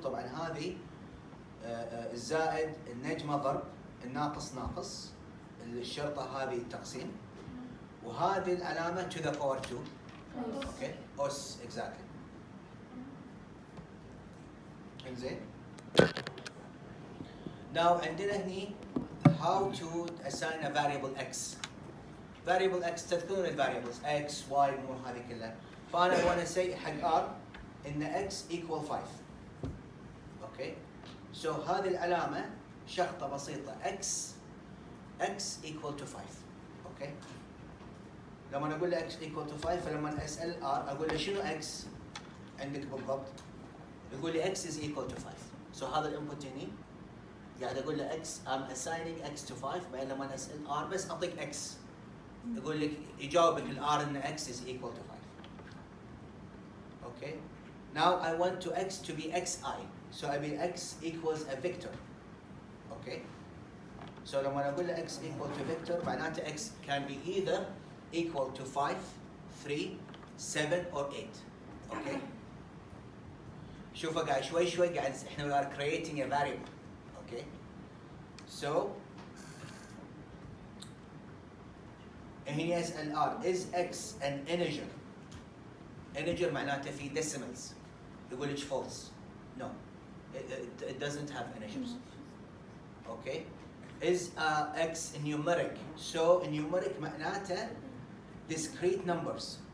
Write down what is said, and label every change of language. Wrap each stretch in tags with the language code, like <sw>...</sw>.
<ar>طبعا هذه الزائد النجمه ضرب الناقص ناقص الشرطه هذه التقسيم وهذه العلامه to the power 2.</ar> <en>Okay اس exactly. انزين now عندنا هني how to assign a variable x.</en> <ar>variable x تذكرون الفاريبلز x y الامور هذه كلها. فانا وانا اسي حق r ان x equal 5. اوكي سو هذه العلامه شخطه بسيطه x equal to 5. اوكي لما اقول له x equal to 5 فلما اسال r اقول له شنو x عندك بالضبط يقول لي x is equal to 5. سو هذا الانبوت هني قاعد اقول له x I'm assigning x to 5 بعدين لما اسال r بس اعطيك x يقول لك يجاوبك الار ان x is equal to 5.</ar> <en>Okay now I want to x to be xi so I mean x equals a vector. Okay okay. So لما أقول له x equal to vector معناته x can be either equal to 5, 3, 7 or 8, okay. شوفوا قاعد شوي قاعد احنا we are creating a variable, okay. So هنا يسأل R is x an integer?</en> <ar>Integer معناته في decimals. يقول لك false.</ar> <en>No, it doesn't have integers. Okay. Is x numeric? So numeric معناته discrete numbers.</en>